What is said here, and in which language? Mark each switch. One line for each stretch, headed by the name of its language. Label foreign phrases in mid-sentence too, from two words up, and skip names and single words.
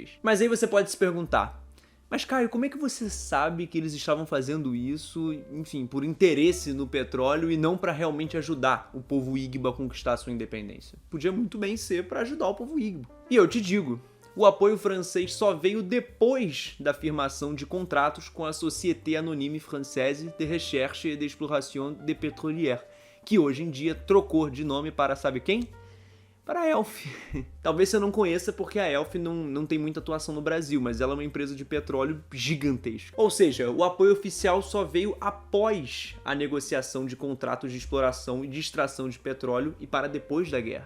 Portuguese: Mas aí você pode se perguntar, Mas, Caio, como é que você sabe que eles estavam fazendo isso, enfim, por interesse no petróleo e não para realmente ajudar o povo Igbo a conquistar sua independência? Podia muito bem ser para ajudar o povo Igbo. E eu te digo, o apoio francês só veio depois da firmação de contratos com a Société Anonyme Française de Recherche et d'Exploration des Pétrolières, que hoje em dia trocou de nome para sabe quem? Para a Elf. Talvez você não conheça porque a Elf não tem muita atuação no Brasil, mas ela é uma empresa de petróleo gigantesca. Ou seja, o apoio oficial só veio após a negociação de contratos de exploração e de extração de petróleo e para depois da guerra.